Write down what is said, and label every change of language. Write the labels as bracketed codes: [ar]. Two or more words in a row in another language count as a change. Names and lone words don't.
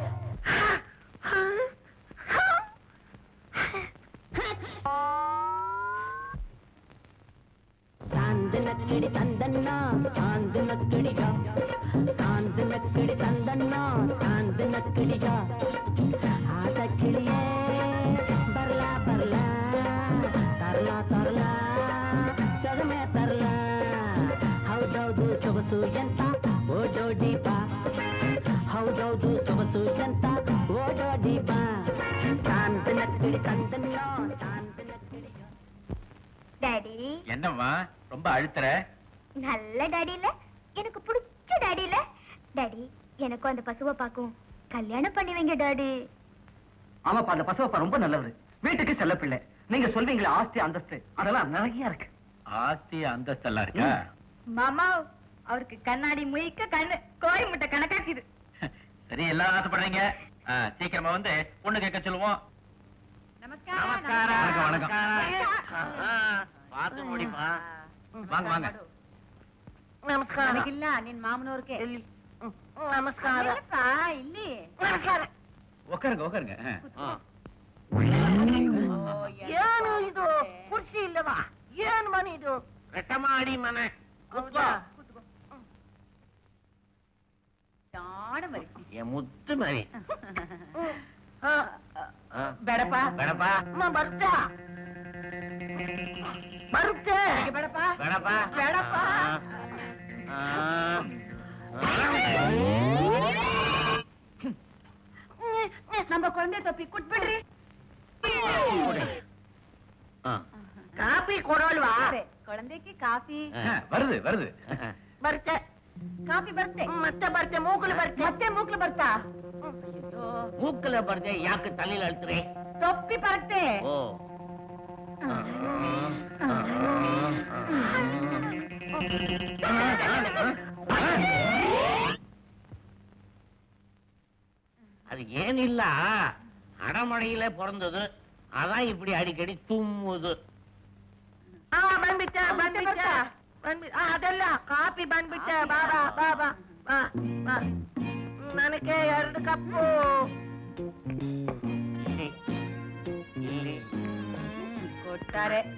[ta] தாந்து நக்கடி தந்தன்னா தாந்து நக்கடியா தாந்து நக்கடி தந்தன்னா தாந்து நக்கடியா ஆசை கிளியே [kn] ಬರ್ಲಾ ಬರ್ಲಾ ತರ್ಲಾ ತರ್ಲಾ ಸೊಗಮೆ ತರ್ಲಾ ಹೌದೌದು ಸೊಗಸು ಎಂತ ಓಡೋಡಿ ಬಾ ಹೌದೌದು ಸೊಗಸು ಎಂತ ಓಡೋಡಿ ಬಾ ತಾಂದು ನಕ್ಕಡಿ ತಂದನ್ನೋ ತಾಂದು ನಕ್ಕಡಿಯೋ [ta] டாடி என்னம்மா ரொம்ப அழுத்துற? நல்ல டாடி இல்ல, எனக்கு பிடிச்ச டாடி இல்ல. டாடி எனக்கும் அந்த பசுவை பார்க்கும் கல்யாணம் பண்ணி வைங்க டாடி. ஆமாப்பா, அந்த பசுவப்பா ரொம்ப நல்லவர். வீட்டுக்கு செல்ல பிள்ளை. நீங்க சொல்வீங்களே ஆஸ்தி அந்தஸ்து, அதெல்லாம் நிறைய இருக்கு. ஆஸ்தி அந்தஸ்து எல்லாம் இருக்கா? மாமா அவருக்கு கண்ணாடி முழிக்க கண்ணு கோழி முட்டை கணக்காக்குது. சரி, எல்லாரும் ஆசைப்படுறீங்க. சீக்கிரமா வந்து பொண்ணு கேட்க சொல்லுவோம். வணக்கம், வணக்கம். பார்த்து முடிப்பா. வாங்க வாங்க. [kn] ನಮಸ್ಕಾರ ನನಗಿಲ್ಲ ನಿನ್ ಮಾಮನವ್ರಿಗೆ ಎಲ್ಲಿ ನಮಸ್ಕಾರ ಇಲ್ಲಿ ನಮಸ್ಕಾರ [ta] உட்காருங்க உட்காருங்க [kn] ಏನು ಇದು ಕುರ್ಚಿ ಇಲ್ಲವಾ ಏನ್ ಮನೆ ಇದು [ta] ரெட்ட மாடி மனை [kn] ಹೌದಾ ಜಾಣ ಮರಿ [ta] என் முத்து மாதிரி [kn] ಬೇಡಪ್ಪ [ta] வேணப்பா [kn] ಬರ್ತಾ ಬರುತ್ತೆ ಬೇಡಪ್ಪ [ta] வேணப்பா ಬೇಡಪ್ಪ நம்ம குழந்தை தொப்பி குட்ಬಿಡ್ರಿ [kn] ಕಾಫಿ ಕೊಡೋಲ್ವಾ [ta] குழந்தைக்கு காபி வருது வருது [kn] ಬರುತ್ತೆ ಕಾಫಿ ಬರುತ್ತೆ ಮತ್ತೆ ಬರುತ್ತೆ ಮೂಕಲು ಬರುತ್ತೆ ಮತ್ತೆ ಮೂಕ್ಲು ಬರ್ತಾ [ta] மூக்குல படுதே யாக்கு தலையில அழுத்துறே தொப்பி பறತ್ತೆ ஓ அது ஏன் இல்ல அடமழையில பிறந்தது அதான் இப்படி அடிக்கடி தும்முது [kn] ಬಂದ್ಬಿಟ್ಟೆ ಬಂದ್ಬಿಟ್ಟೆ ಅದೆಲ್ಲ ಕಾಫಿ ಬಂದ್ಬಿಟ್ಟೆ ಬಾಬಾ ಬಾಬಾ ಬಾ ಬಾ ನನಗೆ 2 ಕಪ್ಪು ಇಲ್ಲಿ ಇಲ್ಲಿ ಕೊಟ್ಟಾರೆ